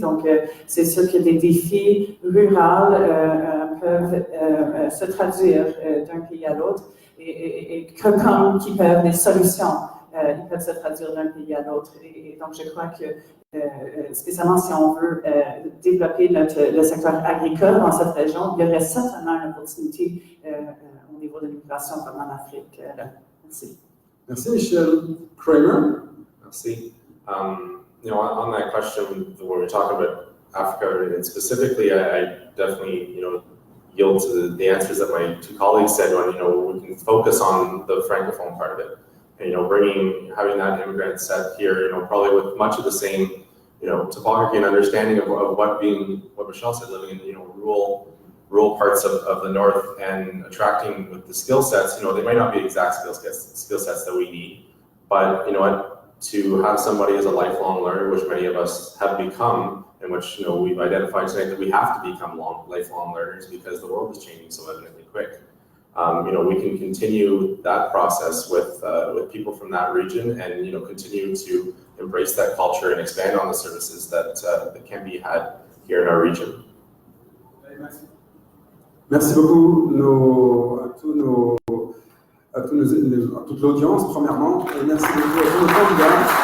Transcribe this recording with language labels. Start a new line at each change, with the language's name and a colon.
French: Donc, c'est sûr que les défis ruraux peuvent se traduire d'un pays à l'autre et comme qui peuvent, les solutions, ils peuvent se traduire d'un pays à l'autre. Et donc, je crois que spécialement si on veut développer le secteur agricole dans cette région, il y aurait certainement une opportunité au niveau de l'immigration provenant d'Afrique. Merci. Merci, Michel. Kramer. Merci.
English: On that question, when we're talking about Africa, and specifically, I definitely, yield to the answers that my two colleagues said when, we can focus on the Francophone part of it. And, having that immigrant set here, probably with much of the same, topography and understanding of what Michelle said, living in, rural parts of the North and attracting with the skill sets, they might not be exact skill sets that we need, but, to have somebody as a lifelong learner, which many of us have become, and which, we've identified tonight that we have to become lifelong learners because the world is changing so evidently quick. We can continue that process with people from that region and, continue to embrace that culture and expand on the services that can be had here in our region.
French: Merci beaucoup à toute l'audience, premièrement, et merci beaucoup à tous nos candidats.